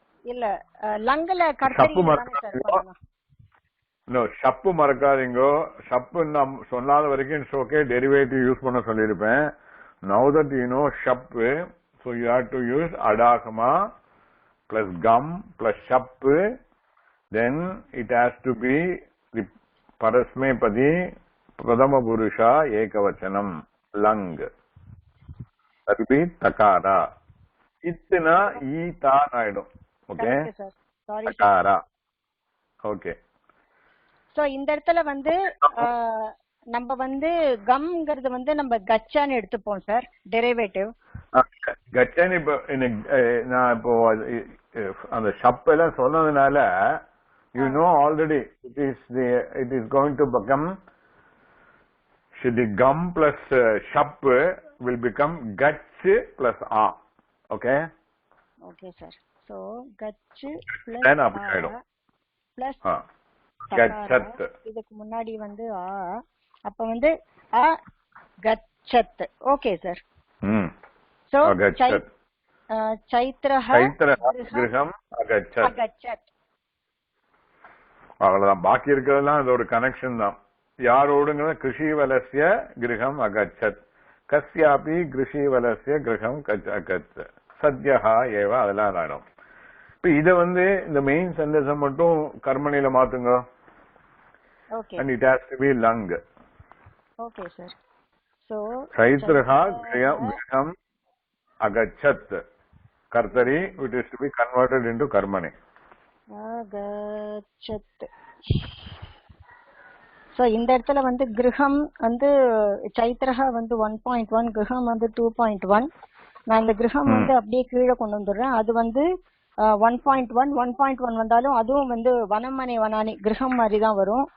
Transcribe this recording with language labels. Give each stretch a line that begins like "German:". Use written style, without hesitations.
Tamil: இல்ல லங்கல கர்த்தரி தானே சார் பண்ணனும். நோ, ஷப்பு மறக்காதீங்க. ஷப்பு நான் சொல்லாத வரைக்கும்
English: it's okay,
Tamil: டெரிவேட்டிவ் யூஸ் பண்ண சொல்லியிருப்பேன்.
English: Now that you know ஷப்பு, so you have to use adagama plus gum plus ஷப்பு. Then it has to be the parasmepadi pradama purusha ekavachanam lung. That will be takara.
Tamil: Itna ita ஆயிடும்.
English: Okay, takara. Okay.
Tamil: So இந்த இடத்துல வந்து நம்ம வந்து கம்ங்கிறது வந்து நம்ம கச்சான்னு எடுத்துப்போம் sir, derivative. கச்சான்னு இப்போ நான் இப்போ அந்த ஷப் எல்லாம் சொன்னதுனால
English: you know already it is going to become the gum plus shap will become gach plus a. Okay sir. So gach plus then up
Tamil: ஆயிடும்
English: plus
Sanskrit: gachat.
Tamil: இதுக்கு முன்னாடி வந்து அப்ப வந்து a gachat.
English: Okay sir. So
Sanskrit: gachat, chaitraha griham agachat.
Tamil: அவ்வளவுதான். பாக்கி இருக்கிறதெல்லாம் இதோட கனெக்ஷன் தான்.
Sanskrit: யாரோடுங்கிற கிருஷிவலசிய கிரகம் அகச்சத், கஸ்யாபி கிருஷிவலசிய கிரகம் அகச்ச, சத்யஹா ஏவ, அதெல்லாம் ஆயிடும்.
Tamil: இப்ப இத இந்த மெயின் சென்டென்ஸ் மட்டும் கர்மணியில மாத்துங்க. Okay
English: and it has to be lung.
Tamil: Okay sir. So
Sanskrit: சைத்ரஹா கிரகம் அகச்சத்,
English: கர்த்தரி, it is to be converted into karmani.
Sanskrit: அகச்சத்.
Tamil: So இந்த இடத்துல கிரகம் சைத்ரஹா 1.1, கிரகம் 2.1. நான் இந்த கிரகம் அப்படியே கீழே கொண்டு வந்துடுறேன். அது 1.1 வந்தாலும் அதுவும் வனமனை வனானி கிரகம் மாதிரி தான் வரும்.